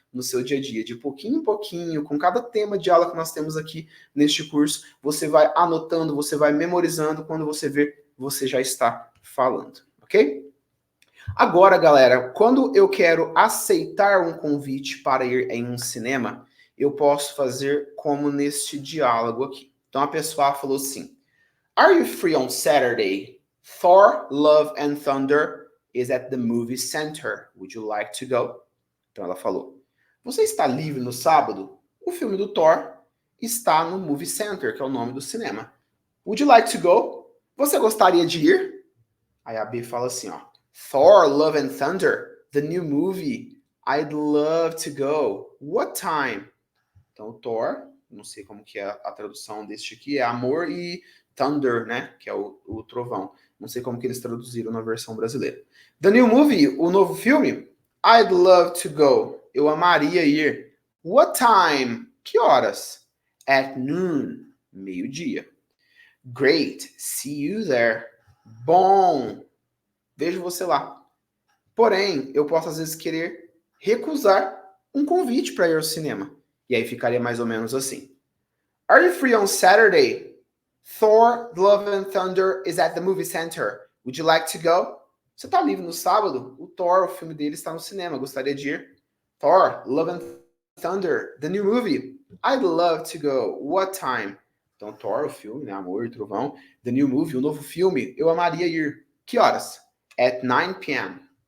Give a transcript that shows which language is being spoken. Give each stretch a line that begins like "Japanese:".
Portuguese: no seu dia a dia, de pouquinho em pouquinho, com cada tema de aula que nós temos aqui neste curso, você vai anotando, você vai memorizando, quando você vê, você já está falando, ok? Agora, galera, quando eu quero aceitar um convite para ir em um cinema, eu posso fazer como neste diálogo aqui. Então a pessoa falou assim:
English: Are you free on Saturday? Thor, Love and Thunder is at the movie center. Would you like to go?
Portuguese: Então ela falou: Você está livre no sábado? O filme do Thor está no Movie Center, que é o nome do cinema.
English: Would you like to go?
Portuguese: Você gostaria de ir? Aí a B fala assim, ó: Thor, Love and Thunder,
English: the new movie. I'd love to go. What time?
Portuguese: Então, Thor, não sei como que é a tradução deste aqui, é amor e thunder, né? Que é o trovão. Não sei como que eles traduziram na versão brasileira.
English: The new movie,
Portuguese: o novo filme.
English: I'd love to go.
Portuguese: Eu amaria ir.
English: What time?
Portuguese: Que horas?
English: At noon.
Portuguese: Meio-dia.
English: Great. See you there.
Portuguese: Bom. Vejo você lá. Porém, eu posso às vezes querer recusar um convite para ir ao cinema. E aí ficaria mais ou menos assim.
English: Are you free on Saturday? Thor, Love and Thunder is at the movie center. Would you like to go?
Portuguese: Você tá livre no sábado? O Thor, o filme dele, está no cinema. Gostaria de ir? Thor, Love and Thunder,
English: the new movie. I'd love to go. What time?
Portuguese: Então, Thor, o filme, né? Amor e Trovão.
English: The new movie,
Portuguese: o novo filme. Eu amaria ir. Que horas?
English: At 9 p.m.